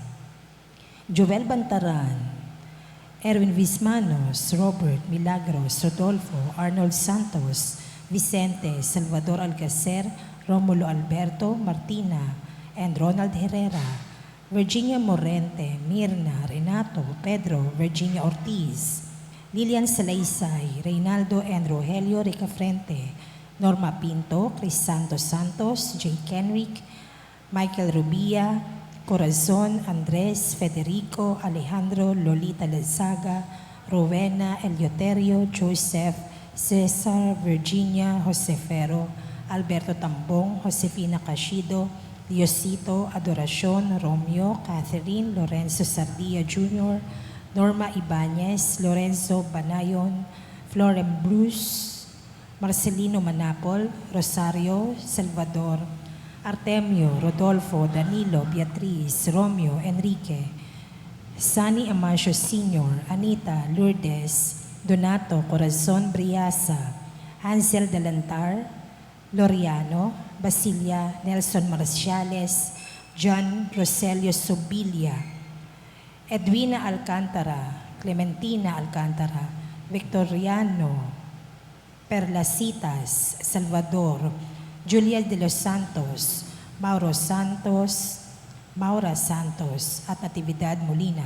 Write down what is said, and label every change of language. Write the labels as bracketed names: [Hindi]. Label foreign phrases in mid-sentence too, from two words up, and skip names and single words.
[Filipino] Jovel Bantaran, Erwin Vismanos, Robert Milagros, Rodolfo, Arnold Santos, Vicente, Salvador Alcacer, Romulo Alberto, Martina, and Ronald Herrera, Virginia Morente, Mirna, Renato, Pedro, Virginia Ortiz, Lilian Salaysay, Reynaldo and Rogelio Ricafrente, Norma Pinto, Crisanto Santos, J. Kenrick, Michael Rubia, Corazon, Andres, Federico, Alejandro, Lolita Lezaga, Rowena, Eleuterio, Joseph, Cesar, Virginia, Josefero, Alberto Tambong, Josefina Cashido, Diosito, Adoracion, Romeo, Catherine, Lorenzo Sardia Jr., Norma Ibanez, Lorenzo Banayon, Florem Bruce, Marcelino Manapol, Rosario, Salvador, Artemio, Rodolfo, Danilo, Beatriz, Romeo, Enrique, Sunny Amancio Sr., Anita, Lourdes, Donato, Corazon Briasa, Hansel Delantar, Loriano, Basilia, Nelson Marciales, John Roselio Sobilia, Edwina Alcantara, Clementina Alcantara, Victoriano, Perlasitas, Salvador, Julia de los Santos, Maura Santos, at Natividad Molina.